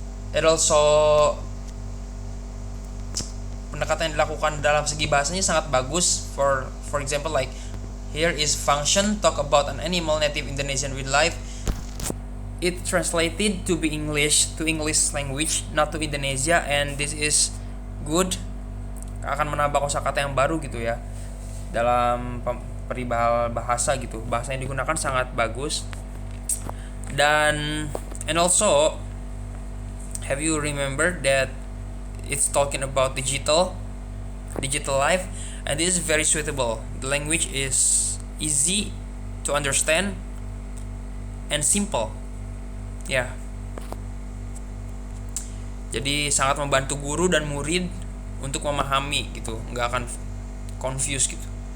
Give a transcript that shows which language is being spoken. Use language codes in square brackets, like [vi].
[en] It also [id] pendekatan yang dilakukan dalam segi bahasanya sangat bagus. [en] For example, like here is function, talk about an animal native Indonesian wildlife. It translated to be English language, not to Indonesia, and this is good. [id] Akan menambah kosakata yang baru gitu ya dalam peribahasa bahasa gitu. Bahasa yang digunakan sangat bagus. Dan [en] and also, have you remember that it's talking about digital life, and this is very suitable. The language is easy to understand and simple. [id] Ya. Jadi sangat membantu guru dan murid untuk memahami gitu, nggak akan confused gitu.